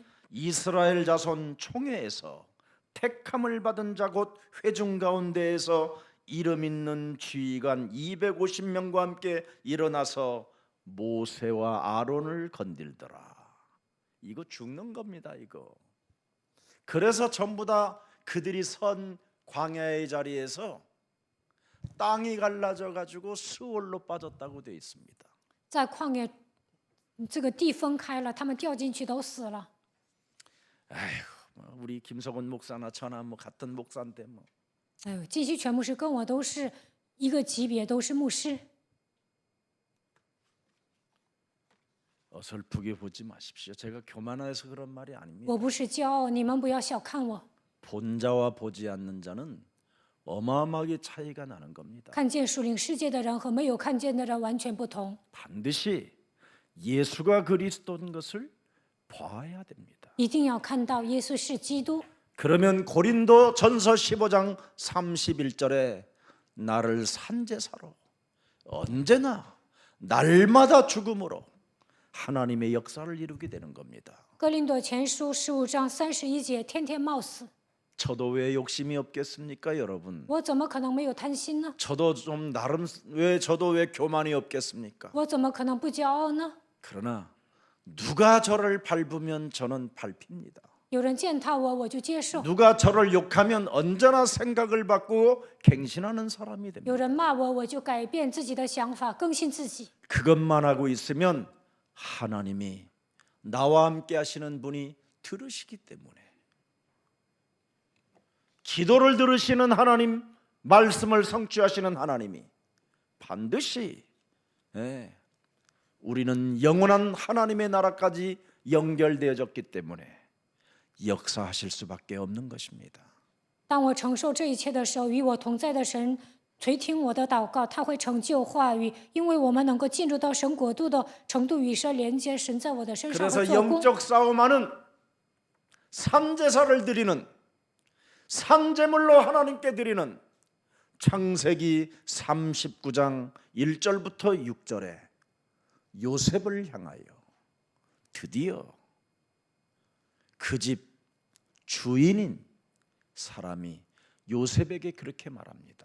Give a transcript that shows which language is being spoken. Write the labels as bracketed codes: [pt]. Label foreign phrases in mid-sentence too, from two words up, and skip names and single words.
[ko] 이스라엘 자손 총회에서 택함을 받은 자 곧 회중 가운데에서 이름 있는 지휘관 250명과 함께 일어나서 모세와 아론을 건들더라. 이거 죽는 겁니다. 이거. 그래서 전부 다 그들이 선 광야의 자리에서 땅이 갈라져 가지고 수월로 빠졌다고 되어 있습니다. [zh] 在旷野这个地分开了，他们掉进去都死了。 [ko] 아이고, 우리 김석원 목사나 저나 뭐 같은 목사인데 뭐. [zh] 哎呦，金希全牧师跟我都是一个级别，都是牧师。 [ko] 어설프게 보지 마십시오. 제가 교만해서 그런 말이 아닙니다. [zh] 我不是骄傲，你们不要小看我。 [ko] 본 자와 보지 않는 자는 어마어마하게 차이가 나는 겁니다. [zh] 看见属灵世界的人和没有看见的人完全不同。 [ko] 반드시 예수가 그리스도인 것을 봐야 됩니다. [zh] 一定要看到耶稣是基督。 [ko] 그러면 고린도 전서 15장 31절에 나를 산제사로 언제나 날마다 죽음으로 하나님의 역사를 이루게 되는 겁니다. [zh] 哥林多前书15章31节，天天冒死， [ko] 저도 왜 욕심이 없겠습니까, 여러분? [zh] 我怎么可能没有贪心呢？ [ko] 저도 좀 나름 저도 왜 교만이 없겠습니까? [zh] 我怎么可能不骄傲呢？ [ko] 그러나 누가 저를 밟으면 저는 밟힙니다. [zh] 有人践踏我，我就接受； [ko] 누가 저를 욕하면 언제나 생각을 바꾸고 갱신하는 사람이 됩니다. [zh] 有人骂我，我就改变自己的想法，更新自己。 [ko] 그것만 하고 있으면 하나님이 나와 함께 하시는 분이 들으시기 때문에 기도를 들으시는 하나님, 말씀을 성취하시는 하나님이 반드시 우리는 영원한 하나님의 나라까지 연결되어졌기 때문에 역사하실 수밖에 없는 것입니다. [zh] 当我承受这一切的时候，与我同在的神垂听我的祷告，他会成就话语，因为我们能够进入到神国度的程度与神连接，神在我的身上 [ko] 그래서 [zh] 会做工。 [ko] 영적 싸움하는 산제사를 드리는 산제물로 하나님께 드리는 창세기 39장 1절부터 6절에 요셉을 향하여 드디어 그 집 주인인 사람이 요셉에게 그렇게 말합니다.